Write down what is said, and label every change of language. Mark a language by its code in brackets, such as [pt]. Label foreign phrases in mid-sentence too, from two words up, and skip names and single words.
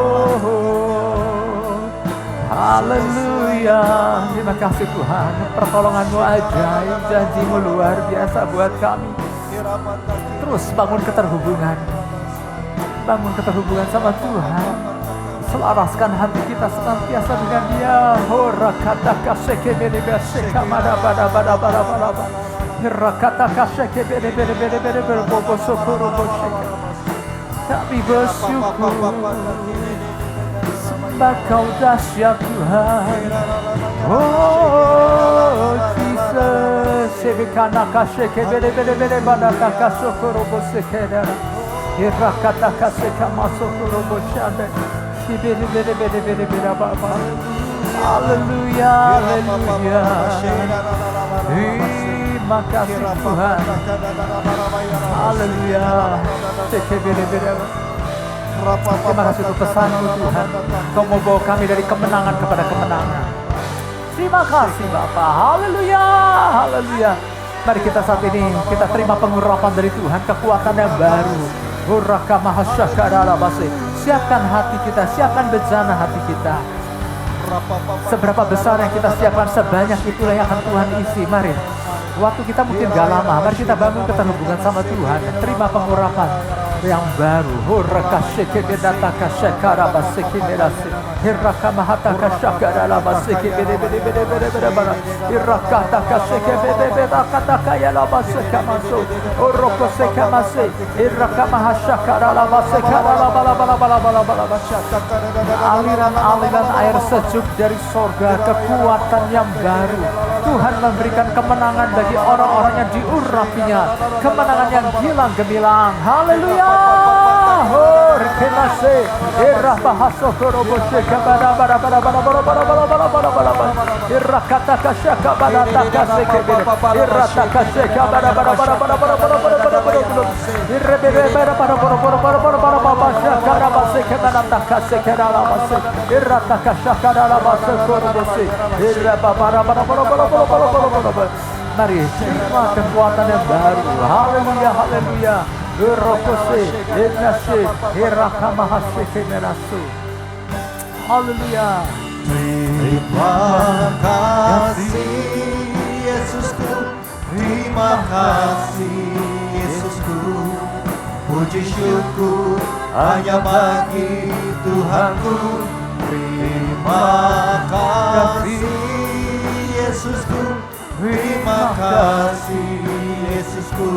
[id] Haleluya. Terima kasih Tuhan. Pertolongan-Mu ajaib, janji-Mu luar biasa buat kami. Terus bangun keterhubungan. Bangun keterhubungan sama Tuhan. Selaraskan hati kita senantiasa dengan Dia. Horakata kaseke bere kaseka mada bada bada bada bada. Horakata kaseke bere bere bere bere bere bobo sokoro bosheka. Kami bersyukur. Kau dahsyat Tuhan. Oh Jesus. Sebekana kaseke bere bere bere bada kasokoro bosekera. Irakata kaseka masokoro boshanda. Bere bere bere bere bere baba. Haleluya, haleluya. Terima kasih Tuhan. Haleluya. Seke bere bere. Terima kasih untuk pesan-Mu Tuhan. Kau mau bawa kami dari kemenangan kepada kemenangan. Terima kasih Bapa. Haleluya, haleluya. Mari kita saat ini kita terima pengurapan dari Tuhan, kekuatan yang baru. Hurraka mahasyakaralabase. Siapkan hati kita, siapkan bejana hati kita. Seberapa besar yang kita siapkan, sebanyak itulah yang akan Tuhan isi. Mari, waktu kita mungkin gak lama, mari kita bangun keterhubungan sama Tuhan. Terima pengurapan yang baru. Hurraka shekedetaka shekarabasekinerase. Hirraka mahataka shakaralabasekebedebedebedebedebedebara. Hirrakataka shekebedebedakataka yalabasekamaso. Oroko sekamase. Hirraka mahasyakaralabasekaralabalabalabalabalabalabasha. Aliran-aliran air sejuk dari sorga, kekuatan yang baru. Tuhan memberikan kemenangan bagi orang-orang yang diurapinya, kemenangan yang gilang gemilang. Haleluya. Oh, rekenase, irah bahaso korobose kabara bara bara bara bara bara bara bara bara bara bara. Irah kata kasya kabara takase kebere. Irah takase kabara bara bara bara bara bara bara bara bara. Irah bere bara bara bara bara bara bara bara bara. Shakara base kabara takase kabara base. Irah takasya kabara base korobose. Irah bara bara bara bara bara bara bara bara. Mari terima kekuatan yang baru. Haleluya, haleluya. Rokose, Enase, Herakamahase Kenerasu. Haleluya. Terima kasih Yesusku, terima kasih Yesusku. Puji syukur hanya bagi Tuhanku. Terima kasih Yesusku, terima kasih Yesusku.